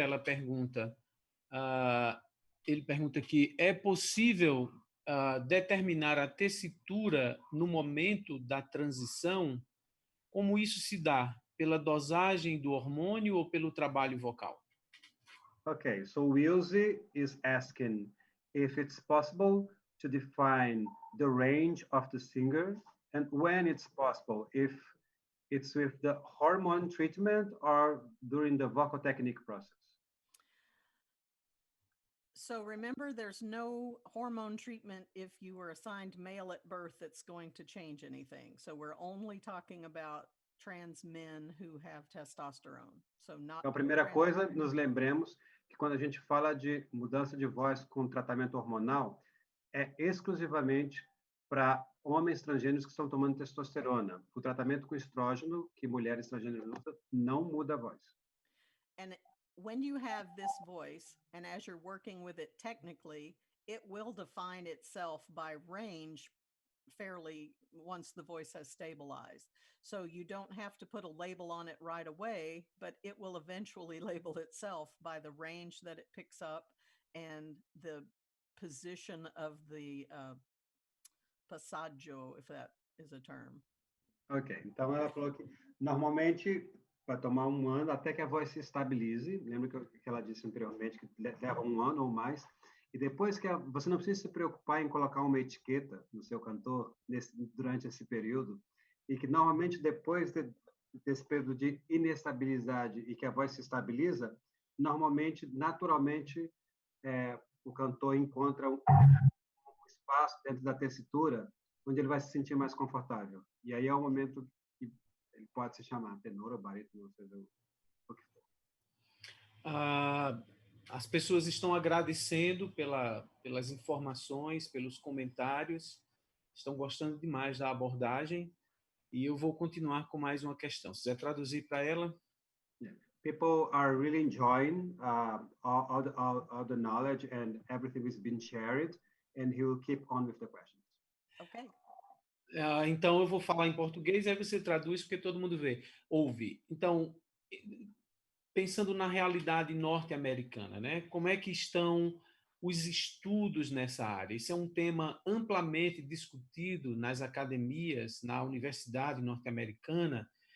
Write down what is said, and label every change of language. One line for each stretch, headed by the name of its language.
Portuguese: Ela pergunta, ele pergunta que é possível determinar a tessitura no momento da transição? Como isso se dá? Pela dosagem do hormônio ou pelo trabalho vocal?
English: Okay, so Wilze is asking if it's possible to define the range of the singer and when it's possible, if it's with the hormone treatment or during the vocal technique process. So remember, there's no hormone treatment if you were assigned male at birth that's going to change anything. So we're only talking about trans men who have testosterone. So not
Portuguese: Então, a primeira coisa, nos lembremos que quando a gente fala de mudança de voz com tratamento hormonal, é exclusivamente para homens transgêneros que estão tomando testosterona. O tratamento com estrógeno, que mulheres transgêneras usam, não muda a voz.
English: And when you have this voice, and as you're working with it technically, it will define itself by range fairly once the voice has stabilized. So you don't have to put a label on it right away, but it will eventually label itself by the range that it picks up and the position of the passaggio, if that is a term.
Portuguese: Ok, então ela falou que normalmente vai tomar 1 ano até que a voz se estabilize. Lembra que ela disse anteriormente que leva 1 ano ou mais. E depois que você não precisa se preocupar em colocar uma etiqueta no seu cantor durante esse período, e que normalmente depois desse período de inestabilidade e que a voz se estabiliza, normalmente, naturalmente, o cantor encontra um espaço dentro da tessitura onde ele vai se sentir mais confortável. E aí é o momento que ele pode se chamar tenor ou barítono, ou seja, o que for. As pessoas estão agradecendo pelas informações, pelos comentários, estão gostando demais da abordagem, e eu vou continuar com mais uma questão. Se quiser traduzir para ela.
English: People are really enjoying all the knowledge and everything is being shared, and he will keep on with the questions. Okay.
Portuguese: Então eu vou falar em português, aí você traduz porque todo mundo ouve. Então, pensando na realidade norte-americana, né? Como é que estão os estudos nessa área? Esse é um tema amplamente discutido nas academias, na universidade norte-americana.